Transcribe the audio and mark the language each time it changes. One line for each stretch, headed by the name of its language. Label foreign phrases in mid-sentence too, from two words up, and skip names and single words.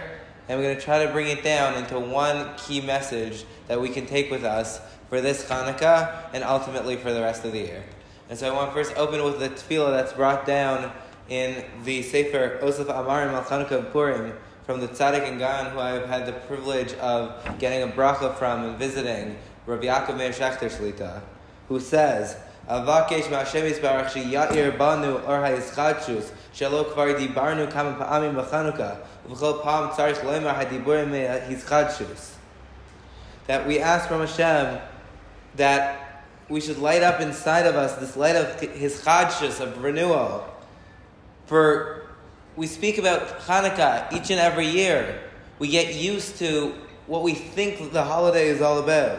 English: And we're going to try to bring it down into one key message that we can take with us for this Chanukah and ultimately for the rest of the year. And so I want to first open with the tefillah that's brought down in the Sefer Osef Amarim al Chanukah Purim from the Tzaddik and Gaon, who I've had the privilege of getting a bracha from and visiting, Rabbi Yaakov Meir Shechter Shlita, who says,
Hebrew: אבקש מהשם יתברך שיאיר בנו אור ההתחדשות שלו כבר דיברנו כמה פעמים בחנוכה וכל פעם צריך לומר הדיבורים מהתחדשות.
English: That we ask from Hashem that we should light up inside of us this light of His chadshus, of renewal. For we speak about Chanukah each and every year. We get used to what we think the holiday is all about.